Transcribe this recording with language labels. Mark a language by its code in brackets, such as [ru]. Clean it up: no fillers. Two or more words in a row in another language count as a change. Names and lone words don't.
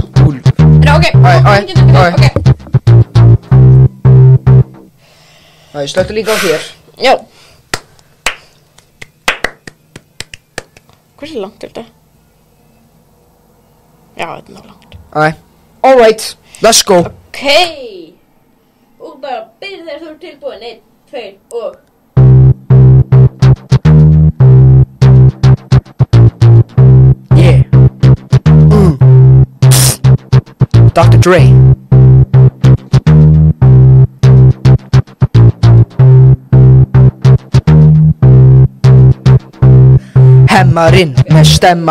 [is] Úlf. Ok. Það er slöktu líka á þér. Já. Hversu langt er þetta? Já, þetta er náttúrulega langt. [en] Alright, let's go. [is] Ok. Og bara byrja þegar þú ert tilbúin. 1, 2 og... Yeah. Dr. Dre. Hemmarinn með stemma.